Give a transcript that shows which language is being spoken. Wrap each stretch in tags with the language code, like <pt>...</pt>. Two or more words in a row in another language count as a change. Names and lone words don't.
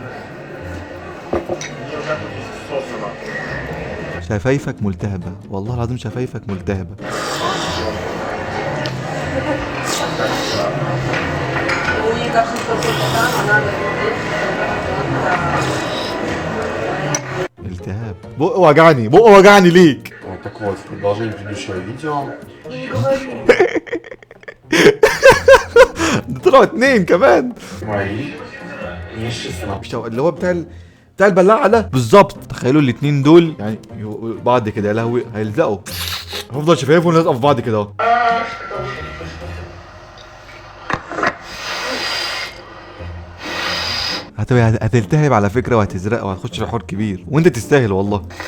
<ar>شفايفك ملتهبة والله العظيم. شفايفك ملتهبة. التهاب. بق وجعني ليك.</ar> <ru>Так вот, в продолжение предыдущего видео.</ru> <ar>ده طلعوا 2 كمان.</ar> <ru>Мои не 16.</ru> <ar>اللي هو بتاع البلاعه ده بالظبط. تخيلوا الاتنين دول يعني بعض كده يا لهوي هيلزقوا. هفضل شفايفهم لازقه في بعض كده اهو. هتلتهب على فكره وهتزرق وهتخش في حوار كبير وانت تستاهل والله.</ar>